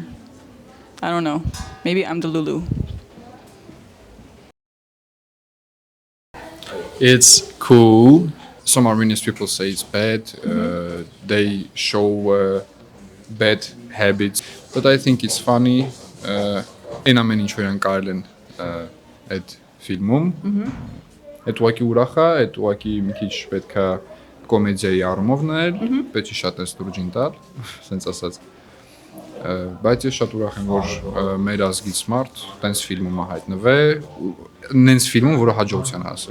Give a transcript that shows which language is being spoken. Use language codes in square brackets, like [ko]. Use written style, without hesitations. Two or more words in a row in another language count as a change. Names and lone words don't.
[en] I don't know. Maybe I'm the Lulu. It's cool. Some Armenian people say it's bad. They show bad habits. But I think it's funny. [hy] Այն ամեն ինչ որ են կարել են այդ ֆիլմում Այդ ուղղակի ուրախ է, այդ ուղղակի մի քիչ պետքա կոմեդիայի առումով նայել, պետք է շատ էս դուրջին տալ, ասենց ասած։ Բայց ես շատ ուրախ եմ, որ մեր ազգից մարդ տենց ֆիլմում է հայտնվե, նենց ֆիլմում, որը հաջողության հասը։